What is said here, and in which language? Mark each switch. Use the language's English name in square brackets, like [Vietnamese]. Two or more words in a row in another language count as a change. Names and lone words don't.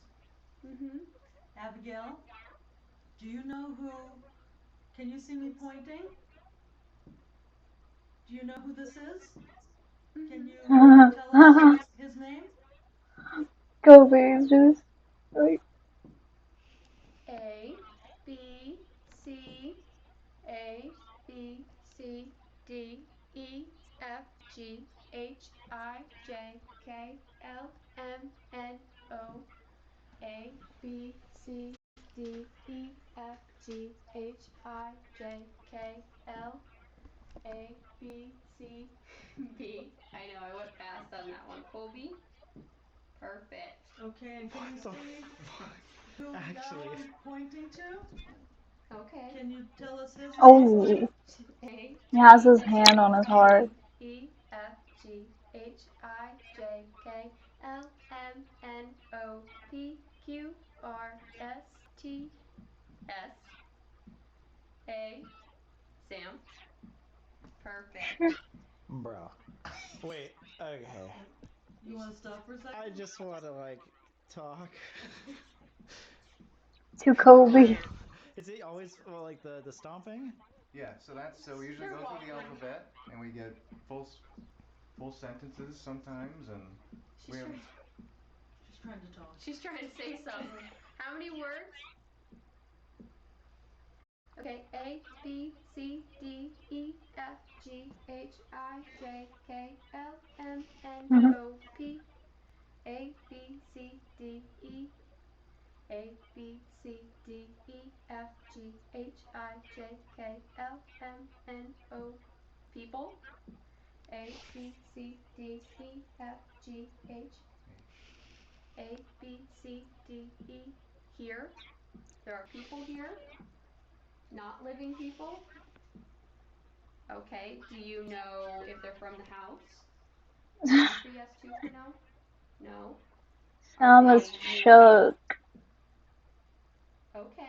[English] Mm-hmm. Abigail, do you know who... Can you see me pointing? Do you know who this is? Can you tell us his name? Colby just like A, B, C, A, B, C, D, E, F, G, H, I, J, K, L, M, N, O, A, B, C, D, E, F, G, H, I, J, K, L, A, B, C, B. I know, I went fast on that one. Colby? Perfect. Okay, and can you see who Actually, now I'm pointing to? Okay. Can you tell us his name? oh, A, he has B, his hand on his C, heart. D, E, F, G, H, I, J, K, L, M, N, O, P, Q, R, S, T, S, A, Sam. Perfect. bro. Wait. Okay. You want to stop for a second? I just want to talk. To Colby. Is it always like the stomping? Yeah, so we usually go through the alphabet and we get full sentences sometimes, and She's we have trying. She's trying to talk. She's trying to say something. How many words? Okay, A, B, C, D, E, F, G, H, I, J, K, L, M, N, O, P, A, B, C, D, E, A, B, C, D, E, F, G, H, I, J, K, L, M, N, O, people. A, B, C, D, E, F, G, H, A, B, C, D, E, here. There are people here, not living people. Okay, do you know if they're from the house? Answer yes too for no? No. Are Sam they is moving? shook. Okay.